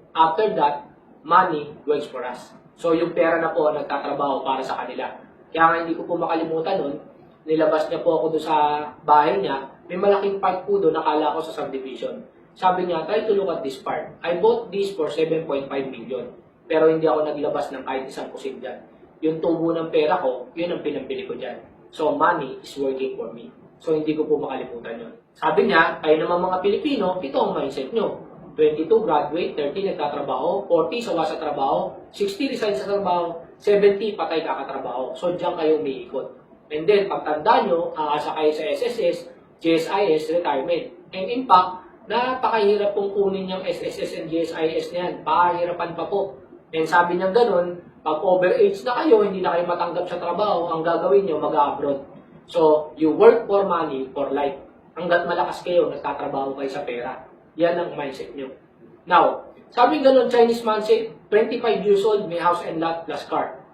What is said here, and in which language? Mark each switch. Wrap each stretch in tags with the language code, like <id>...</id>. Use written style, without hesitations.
<en>After that, money works for us.</en> <tl>So, yung pera na po nagtatrabaho para sa kanila. Kaya nga hindi ko po makalimutan nun, nilabas niya po ako doon sa bahay niya, may malaking part po doon, nakala ko sa subdivision.</tl> <en>Sabi niya, try to look at this part. I bought this for 7.5 million.</en> <tl>Pero hindi ako naglabas ng kahit isang kusin dyan. Yung tubo ng pera ko, yun ang pinambili ko dyan.</tl> <en>So, money is working for me.</en> <tl>So, hindi ko po makalimutan yun. Sabi niya, kayo naman mga Pilipino, ito ang mindset nyo. 22 graduate, 30 nagtatrabaho, 40 sawa sa trabaho, 60 resign sa trabaho, 70 patay kakatrabaho. So, diyan kayo umiikot. And then, pagtanda nyo, aasa kayo sa SSS, GSIS, retirement. And in fact, napakahirap pong kunin yung SSS and GSIS na yan. Pahirapan pa po. And sabi niya ganun, pag overage na kayo, hindi na kayo matanggap sa trabaho, ang gagawin nyo, mag-abroad. So,</tl> <en>you work for money, for life.</en> <tl>Hanggat malakas kayo, nagtatrabaho kayo sa pera. Yan ang mindset nyo. Now, sabi ganun, Chinese mindset, 25 years old, may</tl> <en>house and lot plus car.</en>